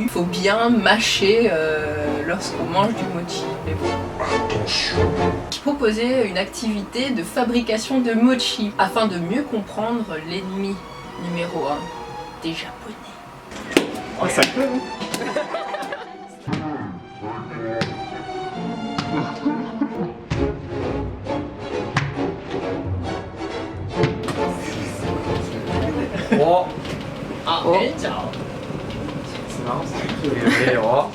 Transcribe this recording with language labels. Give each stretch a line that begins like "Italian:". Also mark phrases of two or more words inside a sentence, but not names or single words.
French: Il faut bien mâcher lorsqu'on mange du mochi. Mais bon. Je proposais une activité de fabrication de mochi afin de mieux comprendre l'ennemi numéro 1 des Japonais. Oh, ça peut, hein. Oh. Ah, Oh.
Japanese: いいじゃん。つなええよ。